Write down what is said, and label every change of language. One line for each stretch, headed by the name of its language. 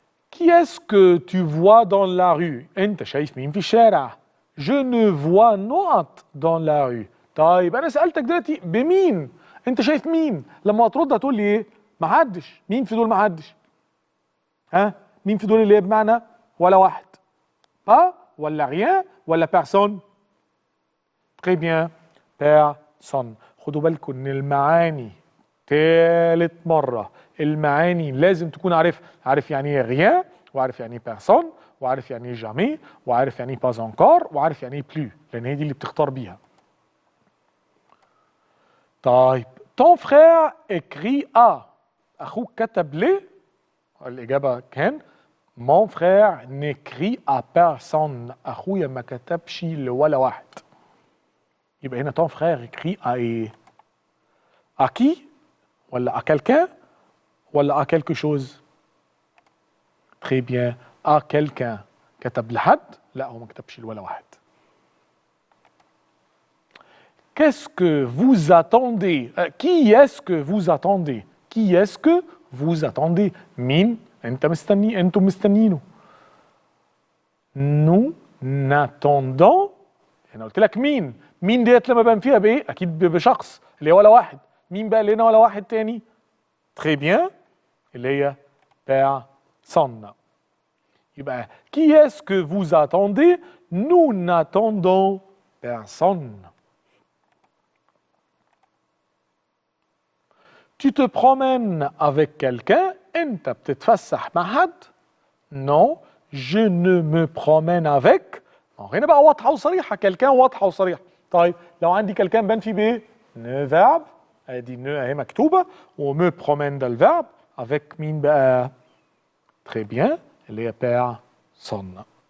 French: Qui est-ce que tu vois dans la rue؟
Arabic: انت شايف مين في الشارع؟
French: Je ne vois
Arabic: نقط
French: dans la rue.
Arabic: طيب انا سالتك دلوقتي بمين؟ انت شايف مين؟ لما هترد هتقول لي ايه؟ محدش. مين في دول محدش؟ ها؟ مين في دول اللي هي بمعنى ولا واحد؟ با ولا ريان ولا بيرسون؟ تري بيان، بيرسون. خدوا بالكم ان المعاني تالت مرة المعاني لازم تكون عارف يعني ايه ريان، وعارف يعني ايه بيرسون، وعارف يعني ايه جامي، وعارف يعني ايه باز انكور، وعارف يعني ايه بلو، لان هي دي اللي بتختار بيها. طيب
French: ton frère écrit à.
Arabic: اخوك كتب ليه؟ الاجابه كان
French: mon frère n'écrit à personne.
Arabic: اخويا ما كتبش لولا واحد. يبقى هنا
French: ton frère écrit à ايه؟ à qui؟
Arabic: ولا
French: à quelqu'un؟ ولا à quelque chose؟ très bien، à quelqu'un.
Arabic: كتب لحد؟ لا هو ما كتبش لولا واحد.
French: Qu'est-ce que vous attendez? Qui est-ce que vous attendez? Qui est-ce que vous attendez?
Arabic: مين انتم مستنيينه.
French: Nous n'attendons.
Arabic: انا قلت لك مين ديت لما بان فيها بايه؟ اكيد بشخص اللي هي ولا واحد. مين بقى اللي هنا ولا واحد تاني؟
French: très bien
Arabic: اللي هي
French: personne.
Arabic: يبقى
French: qui est-ce que vous attendez? Nous n'attendons personne. Tu te promènes avec quelqu'un؟
Arabic: أنت بتتفسح مع حد؟
French: Non, je ne me promène avec.
Arabic: هنا بقى واضحة وصريحة، quelqu'un واضحة وصريحة. طيب لو عندي quelqu'un بان فيه بإيه؟ ne verb، ادي ne اهي مكتوبة، وme promène ده الفيرب، avec مين بقى؟
French: très bien،
Arabic: اللي هي personne.